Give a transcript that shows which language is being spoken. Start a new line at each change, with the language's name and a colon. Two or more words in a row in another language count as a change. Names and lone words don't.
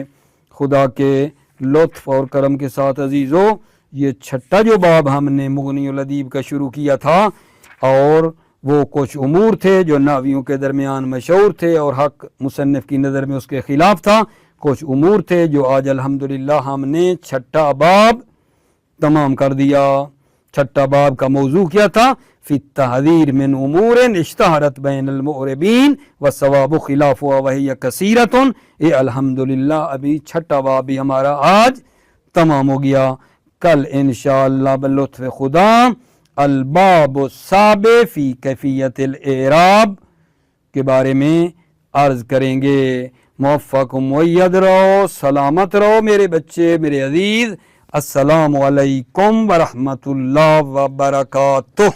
Urdu: خدا کے لطف اور کرم کے ساتھ عزیزو، یہ چھٹا جو باب ہم نے مغنی الادیب کا شروع کیا تھا، اور وہ کچھ امور تھے جو نحویوں کے درمیان مشہور تھے اور حق مصنف کی نظر میں اس کے خلاف تھا. کچھ امور تھے جو آج الحمدللہ ہم نے چھٹا باب تمام کر دیا. چھٹا باب کا موضوع کیا تھا؟
Arabic: فی التحذیر من امور اشتہرت بین المعربین والصواب خلافها وہی کثیرۃ.
Urdu: یہ الحمدللہ ابھی چھٹا باب بھی ہمارا آج تمام ہو گیا. کل انشاءاللہ بلطف خدا
Arabic: الباب السابع فی کیفیت الاعراب
Urdu: کے بارے میں عرض کریں گے. موفق و مؤید رہو، سلامت رہو میرے بچے، میرے عزیز.
Arabic: السلام علیکم ورحمۃ اللہ وبرکاتہ.